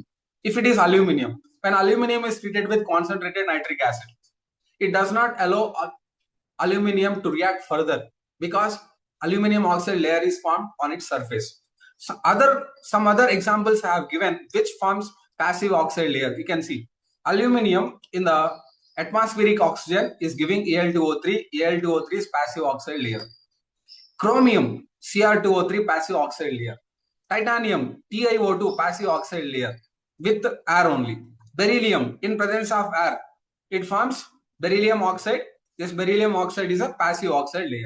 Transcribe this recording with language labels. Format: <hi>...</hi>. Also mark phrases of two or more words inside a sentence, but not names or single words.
<en>If it is aluminum, when aluminum is treated with concentrated nitric acid, it does not allow aluminum to react further because aluminum oxide layer is formed on its surface. So some other examples I have given which forms passive oxide layer. You can see aluminum in the atmospheric oxygen is giving Al2O3. Al2O3 is passive oxide layer. Chromium Cr2O3 passive oxide layer. Titanium TiO2 passive oxide layer with air only. Beryllium in presence of air, it forms beryllium oxide. This beryllium oxide is a passive oxide layer.</en>